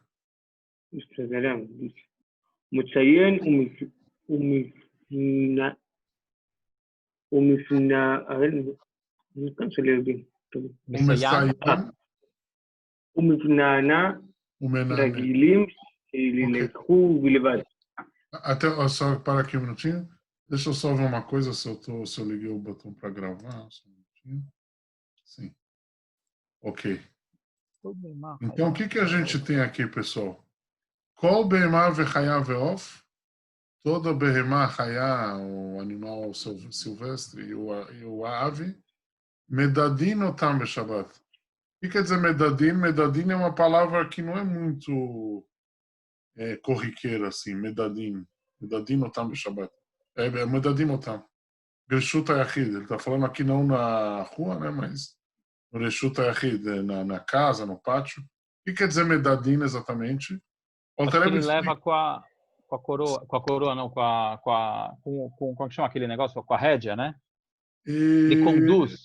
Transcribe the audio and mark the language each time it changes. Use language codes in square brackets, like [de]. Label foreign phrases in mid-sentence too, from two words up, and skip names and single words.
[pt] מציין ומפנענה רגילים שילקחו בלבד. Até só para aqui um minutinho. Deixa eu só ver uma coisa se eu liguei o botão para gravar. Só um minutinho. Sim. Ok. Então o que a gente tem aqui, pessoal? [he] כל בהמה וחיה ועוף. Toda בהמה, חיה, [pt] o animal silvestre e o ave, [he] מדדין אותם בשבת. [pt] O que quer dizer medadin? Medadin é uma palavra que não é muito corriqueira assim, medadin. [he] מדדין אותם בשבת. מדדין אותם. ברשות היחיד. [pt] Ele está falando aqui não na rua, né, mas no [he] ברשות היחיד, [pt] na casa, no pátio. O que quer dizer medadin exatamente? Acho que ele leva com a coroa não, como que chama aquele negócio? Com a rédea, né? Ele conduz.